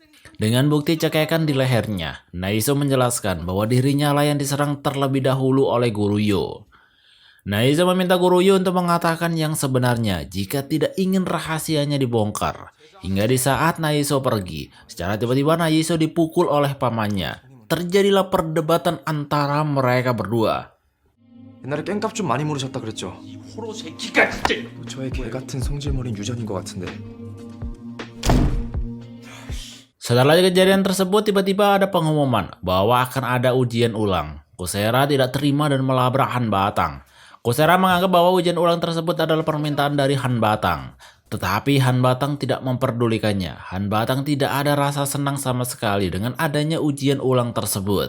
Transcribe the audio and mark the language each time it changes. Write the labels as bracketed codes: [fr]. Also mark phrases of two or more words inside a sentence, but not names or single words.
[id] Dengan bukti cekekan di lehernya, Nayiso menjelaskan bahwa dirinya lah yang diserang terlebih dahulu oleh Guru Yo. Nayiso meminta Guru Yo untuk mengatakan yang sebenarnya jika tidak ingin rahasianya dibongkar. Hingga di saat Nayiso pergi, secara tiba-tiba Nayiso dipukul oleh pamannya. Terjadilah perdebatan antara mereka berdua. [ko] 옛날에 깽값 좀 많이 모르셨다 그랬죠? 호로 새끼가 진짜. 저의 개 같은 성질머리는 유전인 것 같은데. [id] Setelah kejadian tersebut, tiba-tiba ada pengumuman bahwa akan ada ujian ulang. Kosera tidak terima dan melabrak Han Batang. Kosera menganggap bahwa ujian ulang tersebut adalah permintaan dari Han Batang. Tetapi Han Batang tidak memperdulikannya. Han Batang tidak ada rasa senang sama sekali dengan adanya ujian ulang tersebut.